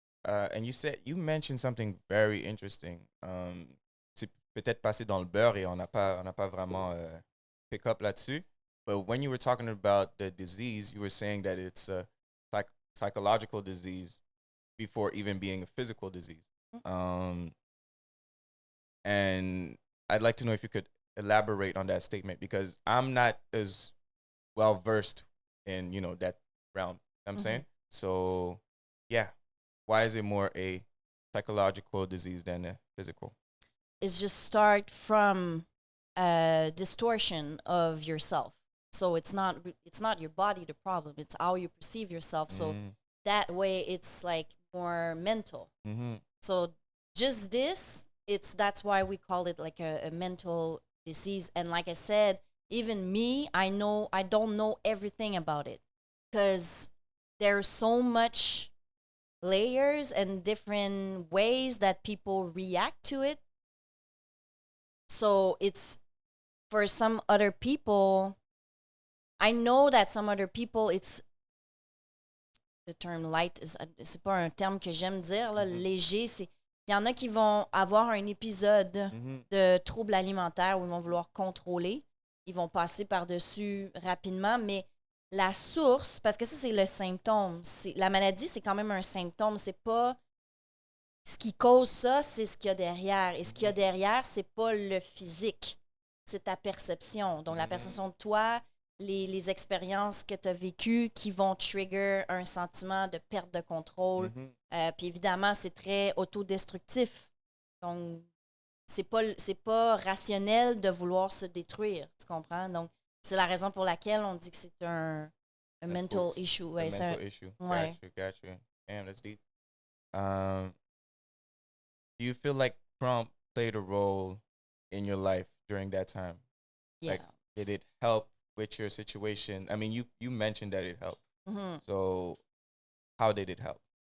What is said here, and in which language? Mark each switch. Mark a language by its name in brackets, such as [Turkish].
[English] And you mentioned something very interesting. [French] C'est peut-être passé dans le beurre et on n'a pas vraiment [English] pick up [French] là-dessus. [English] But when you were talking about the disease, you were saying that it's a psychological disease before even being a physical disease. And I'd like to know if you could elaborate on that statement, because I'm not as well versed in, you know, that realm. You know what I'm saying? So, yeah. Why is it more a psychological disease than a physical? It's just start from a distortion of yourself. So it's not your body the problem. It's how you perceive yourself. So that way it's like more mental. So just that's why we call it like a mental disease. And like I said, even me, I don't know everything about it, because there's so much layers and different ways that people react to it. So it's, for some other people, I know that some other people, it's, the term light, [French] c'est pas un terme que j'aime dire, là, léger, c'est, il y en a qui vont avoir un épisode de trouble alimentaire où ils vont vouloir contrôler, ils vont passer par-dessus rapidement, mais la source, parce que ça, c'est le symptôme. La maladie, c'est quand même un symptôme. C'est pas ce qui cause ça, c'est ce qu'il y a derrière. Et ce qu'il y a derrière, c'est pas le physique. C'est ta perception. Donc, la perception de toi, les expériences que tu as vécues qui vont trigger un sentiment de perte de contrôle. Puis évidemment, c'est très autodestructif. Donc, c'est pas rationnel de vouloir se détruire, tu comprends? Donc, c'est la raison pour laquelle on dit que c'est un [English] mental issue. [French] Ouais, [English] mental issue. [French] Ouais. [English] Got you. Damn, that's deep. Do you feel like Krump played a role in your life during that time? Yeah. Like, did it help with your situation? I mean, you mentioned that it helped. So, how did it help?